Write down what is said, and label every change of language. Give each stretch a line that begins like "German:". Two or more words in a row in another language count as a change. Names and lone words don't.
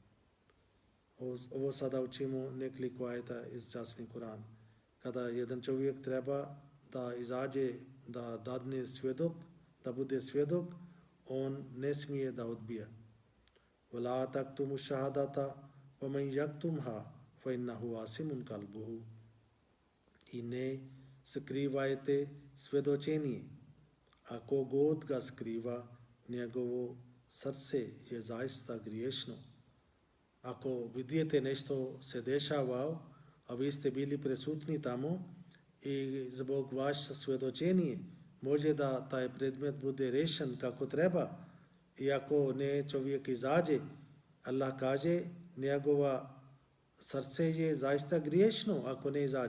Bosnian: Ovo sada učimo nekoliko ajeta iz časni Kur'an. Kada jedan čovjek treba da izađe, da dadne svjedok, da bude svjedok, on ne smije da odbija.
Arabic: ولا تكتموا الشهادة, ومن يكتمها فإنه آثم قلبه.
Bosnian: I ne skrivajte svjedočenje. Ako god ga skriva, njegovo srce je zaista griješno. Ako vidite nešto se dešava, a vi ste bili prisutni tamo i zbog vaše svjedočenje može da taj predmet bude rešen kako treba, i ako ne čovjek izađe, Allah kaže njegova srce je zaista griješno ako ne izađe.